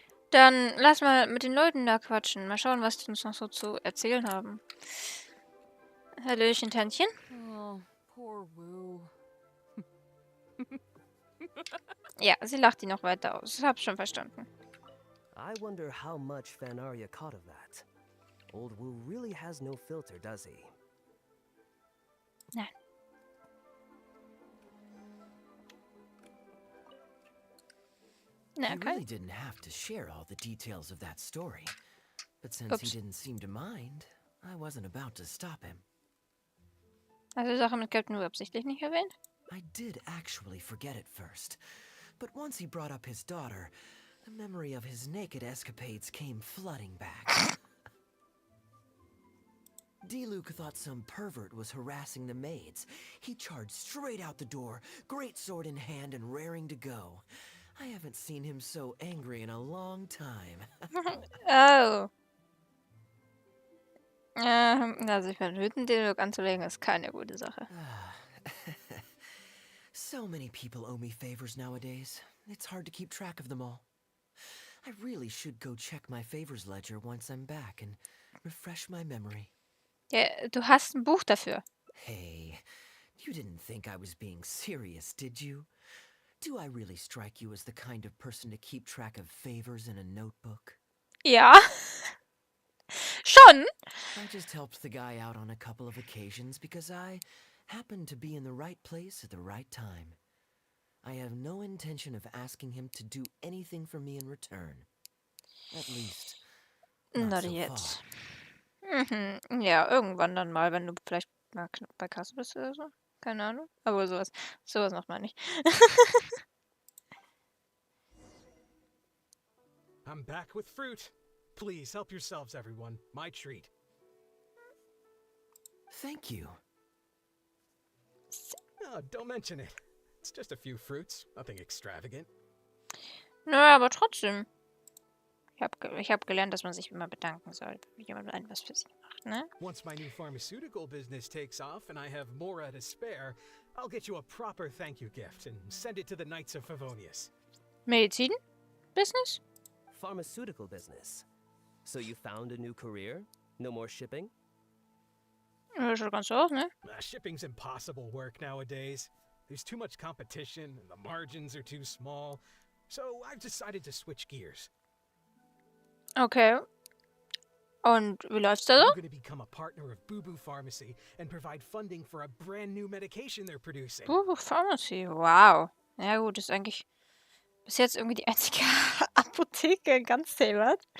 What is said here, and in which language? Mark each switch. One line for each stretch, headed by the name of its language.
German: Dann lass mal mit den Leuten da quatschen. Mal schauen, was die uns noch so zu erzählen haben. Hallöchen, Tantchen.
English: Oh, poor Woo.
German: Ja, sie lacht ihn noch weiter aus. Ich hab's schon verstanden.
English: I wonder how much Fanaria caught of that. Old Wu really has no filter, does he?
German: Nein. Na,
English: He
German: okay.
English: really didn't have to share all the details of that story. But since Oops. he didn't seem to mind, I wasn't about to stop him.
German: Also die Sache mit Captain Wu absichtlich nicht erwähnt?
English: I did actually forget it first. But once he brought up his daughter, the memory of his naked escapades came flooding back. D-Luke thought some pervert was harassing the maids. He charged straight out the door, great sword in hand and raring to go. I haven't seen him so angry in a long time. Oh.
German: Also ich meine, Hütten-D-Luke anzulegen ist keine gute Sache.
English: So many people owe me favors nowadays. It's hard to keep track of them all. I really should go check my favors ledger once I'm back and refresh my memory.
German: Ja, du hast ein Buch dafür.
English: Hey, you didn't think I was being serious, did you? Do I really strike you as the kind of person to keep track of favors in a notebook?
German: Ja. Schon?
English: I just helped the guy out on a couple of occasions because I happened to be in the right place at the right time. I have no intention of asking him to do anything for me in return. At least, not Not so yet. far. Mhm.
German: Ja, irgendwann dann mal, wenn du vielleicht mal bei Kasse bist oder so. Keine Ahnung. Aber sowas macht man nicht.
English: I'm back with fruit. Please help yourselves, everyone. My treat. Thank you. Oh, don't mention it. It's just a few fruits, nothing extravagant.
German: Naja, aber trotzdem. Ich hab gelernt, dass man sich immer bedanken soll, wenn jemand etwas für sich macht, ne?
English: Once my new pharmaceutical business takes off and I have more to spare, I'll get you a proper thank you gift and send it to the Knights of Favonius.
German: Medizin? Business?
English: Pharmaceutical business. So you found a new career? No more shipping?
German: Ja, schaut ganz so aus, ne?
English: Shipping's impossible work nowadays. There's too much competition and the margins are too small. So I've decided to switch gears.
German: Okay. Und wie läuft's da so?
English: I'm going to become a partner of Boo Boo Pharmacy and provide funding for a brand new medication they're producing. Pharmacy, wow.
German: Ja gut, ist eigentlich bis jetzt irgendwie die einzige Apotheke in ganz Taiwan.